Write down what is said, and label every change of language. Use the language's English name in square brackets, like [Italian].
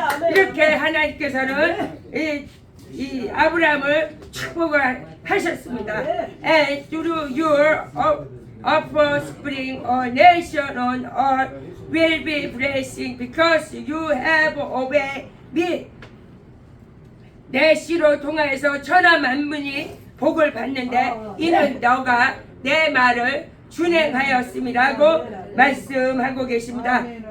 [Korean] 이렇게 하나님께서는 이 아브라함을 축복을 하셨습니다. [English] And through your offspring a nation on earth will be blessing because you have obeyed me. [Korean] 내 씨로 통하여서 천하 만민이 복을 받는데 이는 너가 내 말을 준행하였음이라고 말씀하고 계십니다.